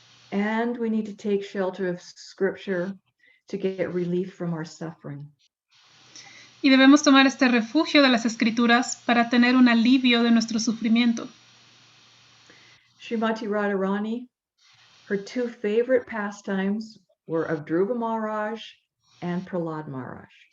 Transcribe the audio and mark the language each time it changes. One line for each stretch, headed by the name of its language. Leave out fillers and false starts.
English: And we need to take shelter of Scripture to get relief from our suffering.
Spanish: Y debemos tomar este refugio de las Escrituras para tener un alivio de nuestro sufrimiento.
English: Srimati Radharani, her two favorite pastimes were of Dhruva Maharaj and Prahlad Maharaj.